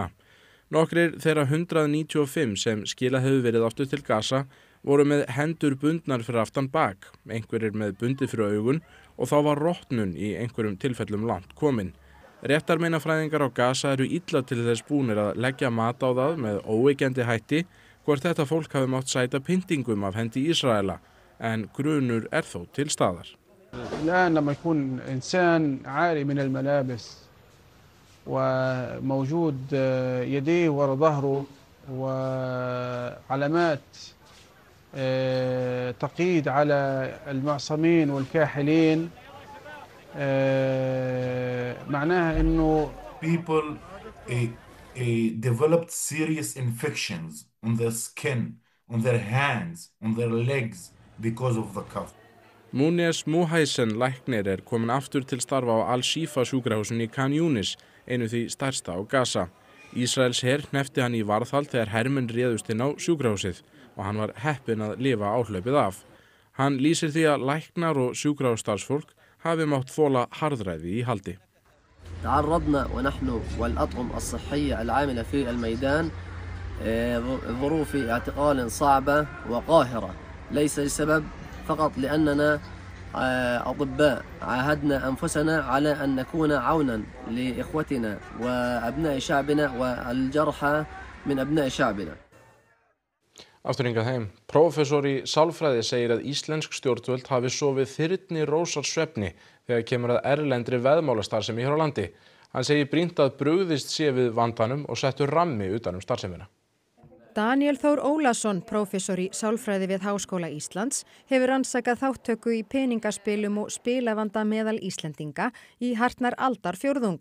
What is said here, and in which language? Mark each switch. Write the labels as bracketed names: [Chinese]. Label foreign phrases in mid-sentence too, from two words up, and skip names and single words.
[Icelandic] Nokkrir þeirra 195 sem skilað hefur verið aftur til Gaza voru með hendur bundnar fyrir aftan bak, einhverjir með bundið fyrir augun og þá var rotnun í einhverjum tilfellum langt komin. Réttarmeinafræðingar á Gaza eru illa til þess búnir að leggja mat á það með óyggjandi hætti hvort þetta fólk hafi mátt sæta pyntingum af hendi Ísraela, en grunur þó til staðar. [Arabic] الآن لما يكون إنسان عاري من الملابس وموجود يديه ورا ظهره وعلامات تقييد على المعصمين والكاحلين معناها إنه [English] people developed serious infections on their skin, on their hands, on their legs because of the cough. [Icelandic] Munes Muhaisen læknir komin aftur til starfa á Al-Shifa sjúkrahúsinu í Khan Yunis, einu því stærsta á Gaza. Ísraels her hneppti hann í varðhald þegar hermenn réðust inn á sjúkrahúsið og hann var heppinn að lifa áhlaupið af. Hann lýsir því að læknar og sjúkrahússtarfsfólk hafi mátt þola harðræði í haldi. [Arabic] تعرضنا ونحن والأطقم الصحية العاملة في الميدان ظروف اعتقال صعبة وقاهرة ليس لسبب فقط لأننا أطباء عاهدنا أنفسنا على أن نكون عونا لإخوتنا وأبناء شعبنا والجرحى من أبناء شعبنا. [Icelandic] Afturhingað heim. Prófessor í sálfræði segir að íslensk stjórnvöld hafi sofið þyrnirósar svefni þegar kemur að erlendri veðmálastarfsemi hér á landi. Hann segir brýnt að brugðist sé við vandanum og settur rammi utan starfsemina. Daniel Þór Ólason, prófessor í sálfræði við Háskóla Íslands, hefur rannsakað þátttöku í peningaspilum og spilavanda meðal Íslendinga í hartnar aldarfjórðung.